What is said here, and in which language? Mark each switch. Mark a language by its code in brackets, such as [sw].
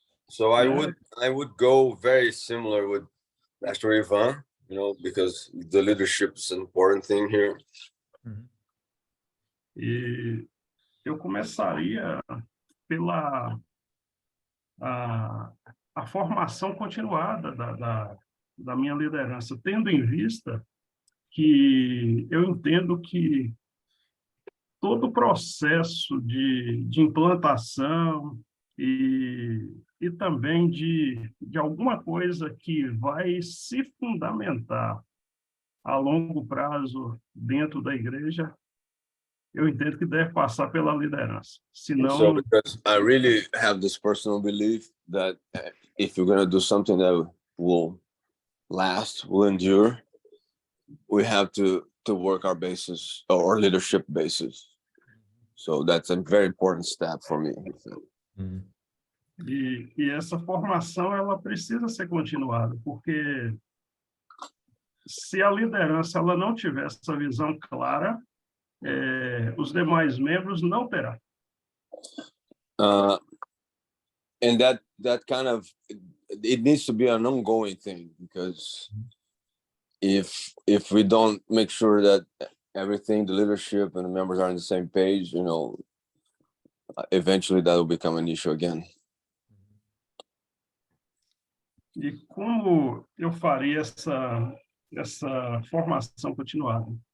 [en] So I would go very similar with Pastor Ivan, because the leadership is an important thing here. [pt] E eu começaria pela a formação continuada da minha liderança, tendo em vista que eu entendo que todo o processo de implantação e também de alguma coisa que vai se fundamentar a longo prazo dentro da igreja, eu entendo que deve passar pela liderança. Senão... [en] So because I really have this personal belief that if you're going to do something that will last, will endure, we have to work our basis, or leadership basis. So that's a very important step for me. [pt] E essa formação ela precisa ser continuada, porque se a liderança ela não tiver essa visão clara, os demais membros não terão. [en] And that kind of, it needs to be an ongoing thing, because if we don't make sure that everything, the leadership and the members are on the same page, eventually that will become an issue again. [pt] E como eu faria essa formação continuada?